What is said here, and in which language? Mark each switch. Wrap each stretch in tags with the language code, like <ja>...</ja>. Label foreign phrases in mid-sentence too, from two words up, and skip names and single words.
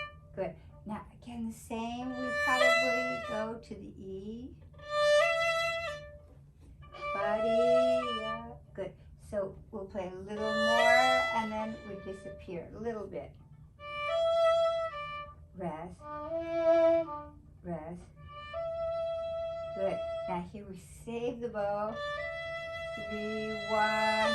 <en>Good. Now again, the same. We probably go to the E. Ba-dee-ya. Good. So we'll play a little more and then we disappear a little bit. Rest. Rest. Good. Now here we save the bow. 3, 1.</en>